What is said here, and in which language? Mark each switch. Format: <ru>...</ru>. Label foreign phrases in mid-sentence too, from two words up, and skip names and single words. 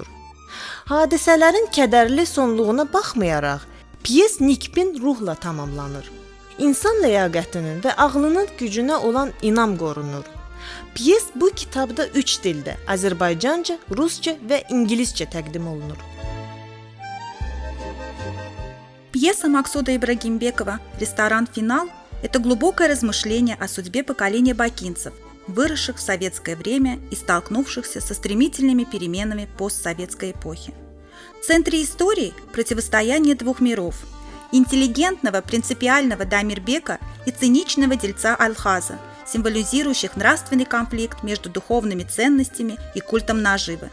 <az>Hadisələrin kədərli sonluğuna baxmayaraq, pyes nikbin ruhla tamamlanır. İnsan ləyaqətinin və ağlının gücünə olan inam qorunur. Pyes bu kitabda 3 dildə, Azərbaycanca, Rusca və İngiliscə təqdim olunur.</az> <ru>Пьеса Максуда Ибрагимбекова «Ресторан Финал» – это глубокое размышление о судьбе поколения бакинцев, выросших в советское время и столкнувшихся со стремительными переменами постсоветской эпохи. В центре истории противостояние двух миров – интеллигентного, принципиального Дамирбека и циничного дельца Алхаза, символизирующих нравственный конфликт между духовными ценностями и культом наживы.</ru>